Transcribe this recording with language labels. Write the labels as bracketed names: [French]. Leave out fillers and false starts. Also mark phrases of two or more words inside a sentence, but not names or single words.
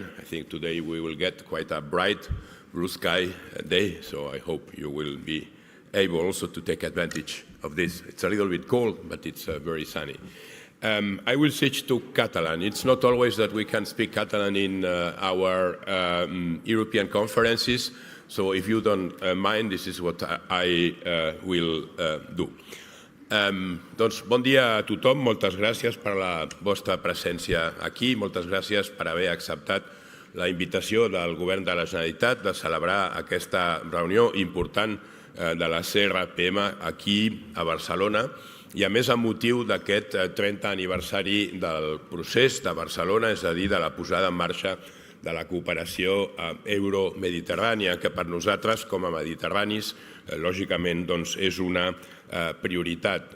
[English] I think today we will get quite a bright, blue sky day, so I hope you will be able also to take advantage of this. It's a little bit cold, but it's very sunny. I will switch to Catalan. It's not always that we can speak Catalan in our European conferences, so if you don't mind, this is what I will do. [Catalan] Doncs bon dia a tothom, moltes gràcies per la vostra presència aquí, moltes gràcies per haver acceptat la invitació del Govern de la Generalitat de celebrar aquesta reunió important de la CRPM aquí a Barcelona, i a més amb motiu d'aquest 30 aniversari del procés de Barcelona, és a dir, de la posada en marxa de la cooperació euro-mediterrània, que per nosaltres, com a mediterranis, lògicament és una prioritat.